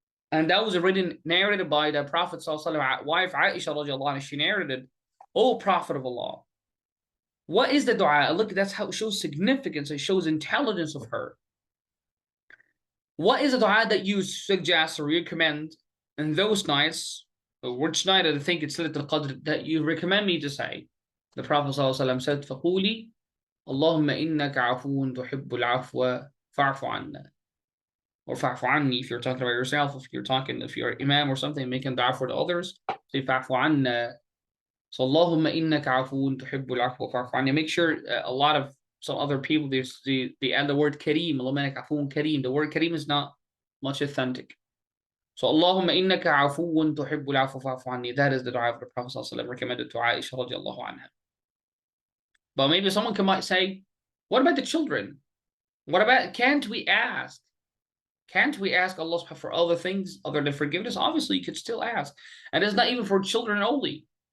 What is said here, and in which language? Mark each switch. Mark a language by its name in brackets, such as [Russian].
[English] And that was already narrated by the Prophet ﷺ, wife Aisha radiallahu anha. She narrated, "O Prophet of Allah, what is the dua?" Look, that's how it shows significance. It shows intelligence of her. What is the dua that you suggest or recommend in those nights? Which night I think it's Laylat Al-Qadr that you recommend me to say? The Prophet ﷺ said, [Arabic] فَقُولِي اللهم إنك عفو تحب العفو فاعف عنا. [English] Or [Arabic] فاعف عني [English] if you're talking about yourself. If you're imam or something, making dua for the others, say [Arabic] فاعف عنا. So اللهم إنك عفو تحب العفو فاعف عني. [English] Make sure a lot of some other people, they add the word Kareem. [Arabic] اللهم إنك عفو كريم. [English] The word Kareem is not much authentic. [Arabic] So اللهم إنك عفو تحب العفو فاعف عني. [English] That is the dua of the Prophet ﷺ recommended to Aisha radiallahu anha. But maybe someone might say, what about the children? What about, can't we ask Allah for other things other than forgiveness? Obviously, you could still ask. And it's not even for children only.